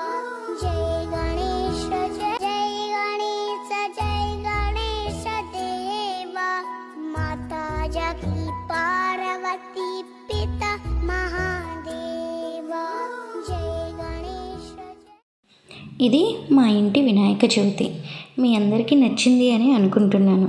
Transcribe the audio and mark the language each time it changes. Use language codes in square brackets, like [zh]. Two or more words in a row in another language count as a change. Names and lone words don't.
[hi] जय गणेश देवा माता जगी पार्वती पिता महादेवा। जय गणेश। [te] ఇది మా ఇంటి వినాయక చవితి. మీ అందరికీ నచ్చింది అని అనుకుంటున్నాను.